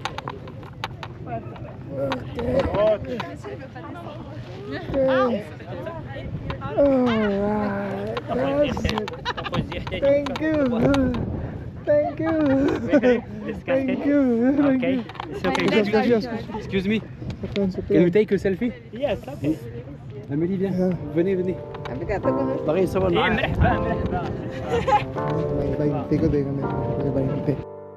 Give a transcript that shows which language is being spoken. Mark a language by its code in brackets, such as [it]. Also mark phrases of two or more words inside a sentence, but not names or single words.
[en] Okay. Alright. That's it. Thank you. Thank you. Thank you. Okay. It's okay. Yes. Excuse me. Can we take a selfie? Yes, okay. [fr] Amélie, viens. Venez. [tl] Bakit sa wala? 20 ko din kami. 20.